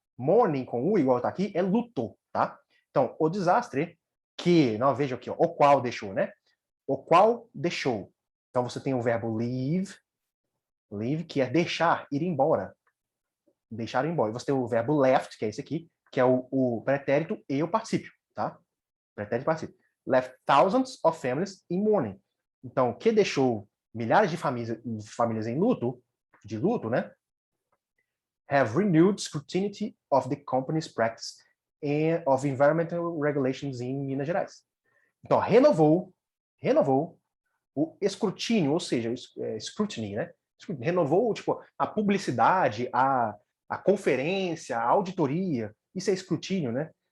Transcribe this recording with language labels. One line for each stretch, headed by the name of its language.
Portuguese: Mourning com U, igual tá aqui, é luto, tá? Então, o desastre que, não, veja aqui, ó, o qual deixou, né? O qual deixou. Então, você tem o verbo leave, que é deixar, ir embora. deixaram ir embora. E você tem o verbo left, que é esse aqui, que é o pretérito e o particípio, tá? Pretérito e particípio.
English: Left thousands of families in mourning.
Portuguese: Então, que deixou milhares de famílias em luto, de luto, né?
English: Have renewed scrutiny of the company's practice and of environmental regulations em Minas Gerais.
Portuguese: Então, renovou o escrutínio, ou seja, scrutiny, né? Renovou, tipo, a publicidade, a conferência, a auditoria, isso é escrutínio, né?